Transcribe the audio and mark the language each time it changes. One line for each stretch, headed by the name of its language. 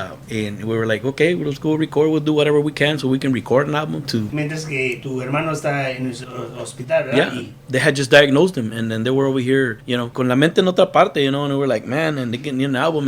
English: And we were like, okay, let's go record. We'll do whatever we can so we can record an album too.
Spanish: Mientras que tu hermano está en el hospital, ¿verdad?
English: Yeah, they had just diagnosed him, and then they were over here,
Spanish: con la mente en otra parte,
English: and we were like, man, and they get an album.